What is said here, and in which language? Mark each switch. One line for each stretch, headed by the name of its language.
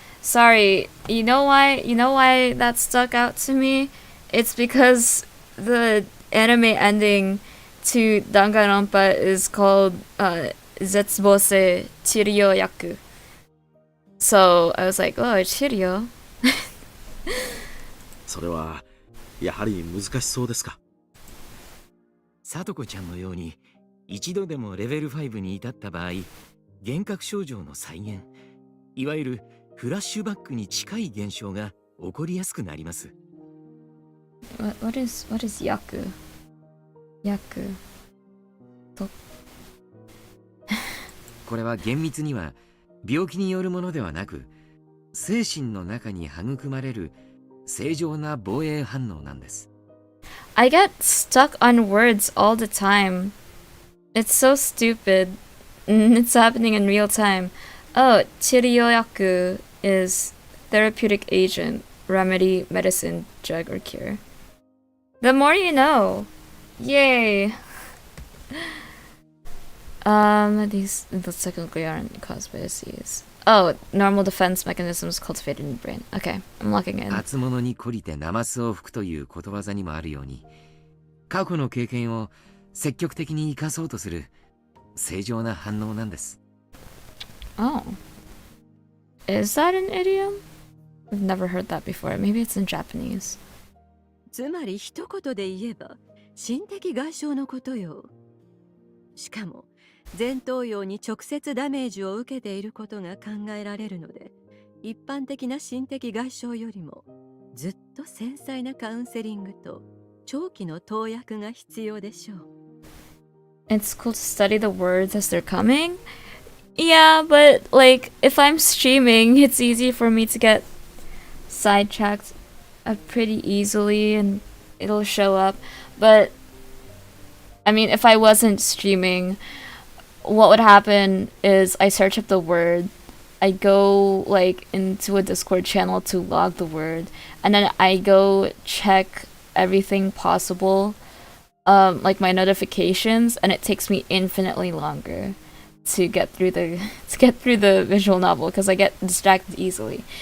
English: Sorry, you know why that stuck out to me? It's because the anime ending to Danganronpa is called Zetsubose Chirio Yaku. So I was like, oh, it's Chirio.
Japanese: それはやはり難しそうですか？さとこちゃんのように一度でもレベル5に至った場合、幻覚症状の再現、いわゆるフラッシュバックに近い現象が起こりやすくなります。
English: What is Yaku? Yaku.
Japanese: これは厳密には病気によるものではなく、精神の中に育まれる正常な防衛反応なんです。
English: I get stuck on words all the time. It's so stupid. It's happening in real time. Oh, Chiryoyaku is therapeutic agent, remedy, medicine, drug, or cure. The more you know. Yay. Those technically aren't caused by disease. Oh, normal defense mechanisms cultivated in the brain. Okay, I'm locking in.
Japanese: 初物に懲りてナマスを吹くということわざにもあるように、過去の経験を積極的に生かそうとする正常な反応なんです。
English: Oh. Is that an idiom? I've never heard that before. Maybe it's in Japanese.
Japanese: つまり一言で言えば心的外傷のことよ。しかも前頭葉に直接ダメージを受けていることが考えられるので、一般的な心的外傷よりもずっと繊細なカウンセリングと長期の投薬が必要でしょう。
English: It's cool to study the words as they're coming. Yeah, but like if I'm streaming, it's easy for me to get sidetracked. pretty easily and it'll show up. But I mean, if I wasn't streaming, what would happen is I search up the word, I go like into a Discord channel to log the word, and then I go check everything possible, like my notifications, and it takes me infinitely longer to get through the visual novel because I get distracted easily.